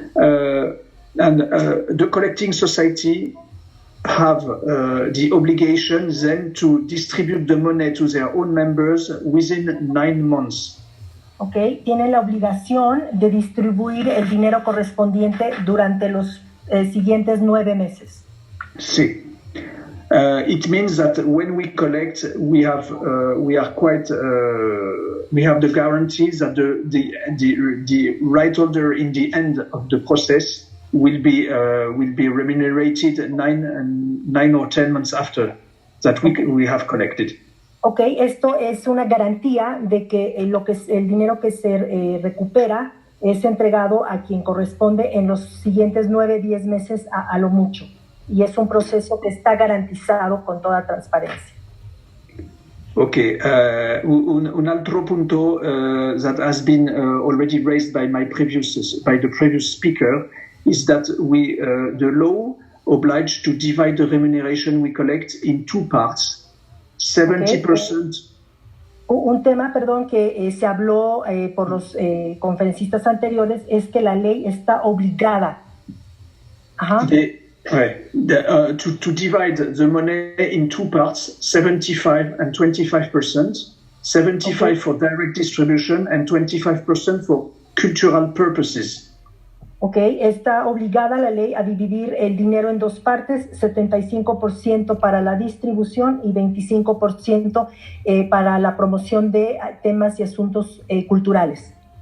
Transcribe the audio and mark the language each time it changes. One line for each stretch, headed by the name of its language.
English: And the collecting society have the obligation then to distribute the money to their own members within 9 months.
Spanish: Okay, tienen la obligación de distribuir el dinero correspondiente durante los siguientes 9 meses. Sí.
English: It means that when we collect, we have the guarantee that the right holder in the end of the process will be remunerated 9 or 10 months after that we have collected.
Spanish: Ok, esto es una garantía de que el dinero que se recupera es entregado a quien corresponde en los siguientes 9-10 meses a lo mucho. Y es un proceso que está garantizado con toda transparencia.
English: Ok,
Spanish: un altro punto
English: that has been already raised by the previous speaker is that the law obliged to divide the remuneration we collect in 2 parts. 70%. Okay.
Spanish: Un tema, perdón, que se habló por los conferencistas anteriores es que la ley está obligada. Ajá.
English: To divide the money in 2 parts, 75 and 25%, 75 for direct distribution and 25% for cultural purposes.
Spanish: Ok, está obligada la ley a dividir el dinero en 2 partes, 75% para la distribución y 25% para la promoción de temas y asuntos culturales.